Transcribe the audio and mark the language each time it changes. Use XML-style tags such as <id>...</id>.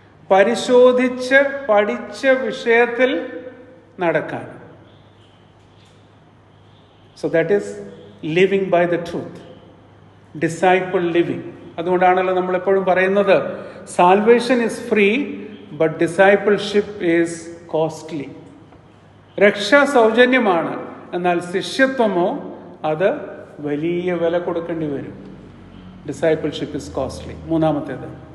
<ml>പരിശോധിച്ച് പഠിച്ച വിഷയത്തിൽ നടക്കാൻ.</ml> <en>So that is living by the truth, disciple living.</en> <ml>അതുകൊണ്ടാണല്ലോ നമ്മളെപ്പോഴും പറയുന്നത്</ml> <en>Salvation is free but discipleship is costly.</en> <ml>രക്ഷ സൗജന്യമാണ്, എന്നാൽ ശിഷ്യത്വമോ അത് വലിയ വില കൊടുക്കേണ്ടി വരും.</ml> <en>Discipleship is costly.</en> <ml>മൂന്നാമത്തേത്</ml>